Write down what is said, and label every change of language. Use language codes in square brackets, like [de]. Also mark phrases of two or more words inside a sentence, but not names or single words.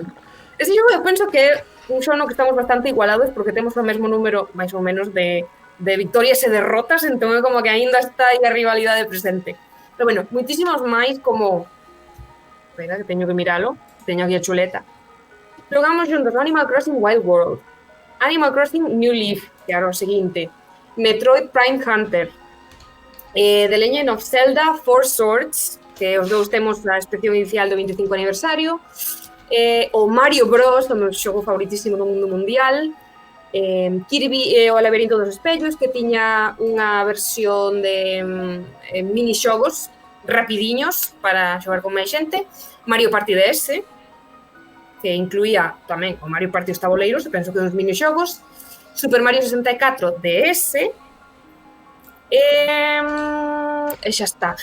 [gl] Ese xogo eu penso que é un xogo no que estamos bastante igualados porque temos o mesmo número, máis ou menos, de victorias e derrotas, entón é como que aínda está aí a rivalidade presente. Pero bueno, moitísimos máis como... Espera, que teño que miralo. Teño aquí a chuleta. Jogamos juntos Animal Crossing Wild World, Animal Crossing New Leaf, que era o seguinte, Metroid Prime Hunter, The Legend of Zelda Four Swords, que os dous temos a especial inicial do 25 aniversario, o Mario Bros, o meu xogo favoritísimo do mundo mundial, Kirby e o laberinto dos espellos, que tiña unha versión de minixogos rapidiños para xogar con máis xente, Mario Party DS, que incluía tamén o Mario Party os tabuleiros, e penso que uns minixogos, Super Mario 64 DS, e xa está.